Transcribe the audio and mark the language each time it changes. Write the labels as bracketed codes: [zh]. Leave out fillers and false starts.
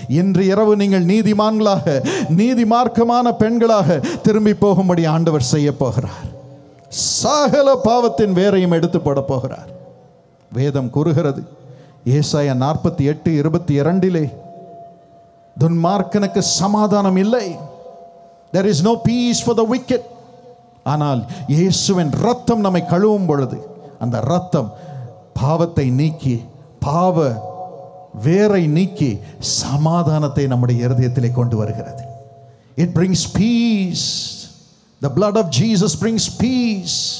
[ta] இன்று இரவு நீங்கள் நீதிமான்களாக, நீதி மார்க்கமான பெண்களாக திரும்பி போகும்படி ஆண்டவர் செய்ய போகிறார். சகல பாவத்தின் வேரையும் எடுத்து போட போகிறார். வேதம் கூறுகிறது, ஏசாயா 48:22, துன்மார்க்கனுக்கு சமாதானம் இல்லை. [en] There is no peace for the wicked. [ta] ஆனால் இயேசுவின் இரத்தம் நம்மை கழுவும் பொழுது அந்த இரத்தம் பாவத்தை நீக்கி, பாவ வேரை நீக்கி சமாதானத்தை நம்முடைய இருதயத்திலே கொண்டு வருகிறது. [en] It brings peace. The blood of Jesus brings peace.